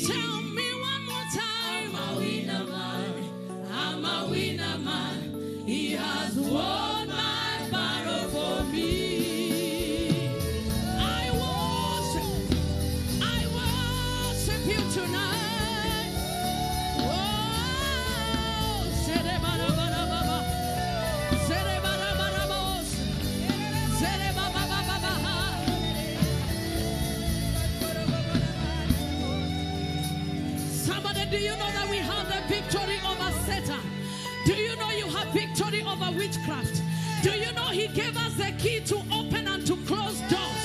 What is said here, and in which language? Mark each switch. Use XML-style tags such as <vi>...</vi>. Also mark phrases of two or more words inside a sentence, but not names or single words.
<en>Tell me one more time. I'm a winner man. I'm a winner man. He has won my battle for me. I worship you tonight. Oh, Serebarabarabaha. Serebarabarabaos. Serebabababaha. Somebody, do you know that we have the victory over Satan? Do you know you have victory over witchcraft? Do you know he gave us the key to open and to close doors?</en>